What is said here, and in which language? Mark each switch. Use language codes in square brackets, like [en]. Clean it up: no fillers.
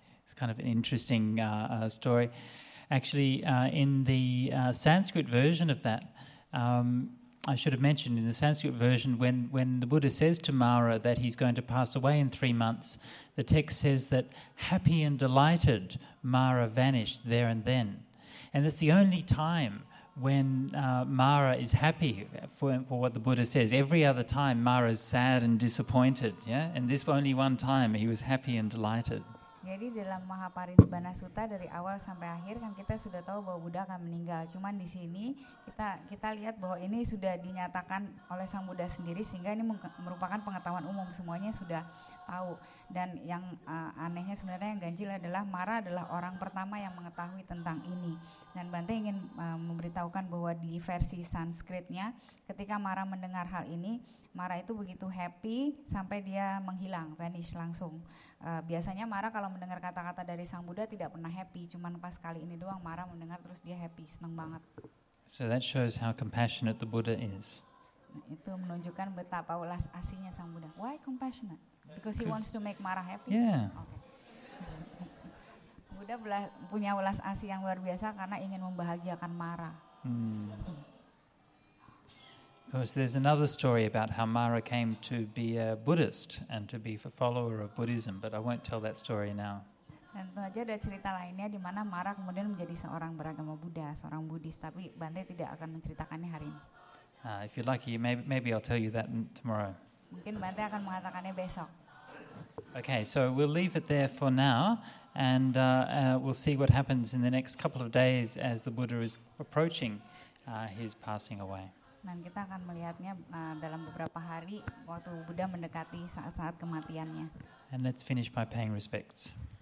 [en] It's kind of an interesting story. Actually, in the Sanskrit version of that, I should have mentioned in the Sanskrit version, when the Buddha says to Mara that he's going to pass away in 3 months, the text says that happy and delighted Mara vanished there and then. And that's the only time when Mara is happy for what the Buddha says. Every other time Mara is sad and disappointed, yeah? And this only one time he was happy and delighted. [id] Jadi dalam Maha Parinibbana Sutta dari awal sampai akhir kan kita sudah tahu bahwa Buddha akan meninggal. Cuman di sini kita lihat bahwa ini sudah dinyatakan oleh Sang Buddha sendiri, sehingga ini merupakan pengetahuan umum, semuanya sudah tahu. Dan yang anehnya sebenarnya yang ganjil adalah Mara adalah orang pertama yang mengetahui tentang ini. Dan Bante ingin memberitahukan bahwa di versi Sanskritnya, ketika Mara mendengar hal ini, Mara itu begitu happy sampai dia menghilang, vanish langsung. Biasanya Mara kalau mendengar kata-kata dari Sang Buddha tidak pernah happy, cuman pas kali ini doang Mara mendengar terus dia happy, senang banget. [en] So that shows how compassionate the Buddha is. [id] Itu menunjukkan betapa ulas asihnya Sang Buddha. [en] Why compassionate? Because he wants to make Mara happy. Yeah. Okay. [id] Buddha punya ulas asih yang luar biasa karena ingin membahagiakan Mara. [en] Because there's another story about how Mara came to be a Buddhist and to be a follower of Buddhism, but I won't tell that story now. [id] Dan tentu saja ada cerita lainnya di mana Mara kemudian menjadi seorang beragama Buddha, seorang Buddhis, tapi Bante tidak akan menceritakannya hari ini. [en] If you're lucky, maybe I'll tell you that tomorrow. [id] Mungkin Bante akan mengatakannya besok. [en] Okay, so we'll leave it there for now, and we'll see what happens in the next couple of days as the Buddha is approaching his passing away. [id] Dan kita akan melihatnya dalam beberapa hari waktu Buddha mendekati saat-saat kematiannya. [en] And let's finish by paying respects.